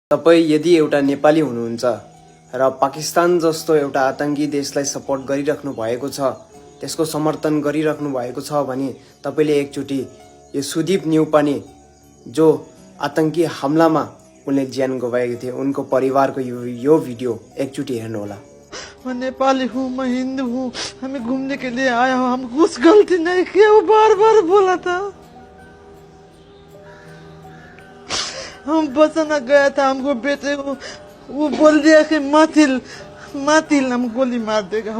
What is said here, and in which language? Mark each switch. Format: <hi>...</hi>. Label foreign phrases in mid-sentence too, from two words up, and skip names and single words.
<ne>तपाई यदि एउटा नेपाली हुनुहुन्छ र पाकिस्तान जस्तो एउटा आतंकी देशलाई सपोर्ट गरिराख्नु भएको छ, त्यसको समर्थन गरिराख्नु भएको छ भने तपाईले एकचोटी यो सुदीप न्यौपाने जो आतंकी हमलामा उनले ज्यान गुमाएका थिए उनको परिवारको यो भिडियो एकचोटी हेर्नु होला।</ne> <hi>मैं नेपाली हूँ, मैं हिंदू हूँ, हमें घूमने के लिए आया हूँ, हम कुछ गलती नहीं किया। वो बार बार बोला था, हम बचाना गया था, हमको बेटे को वो बोल दिया कि मातिल हम गोली मार देगा।</hi>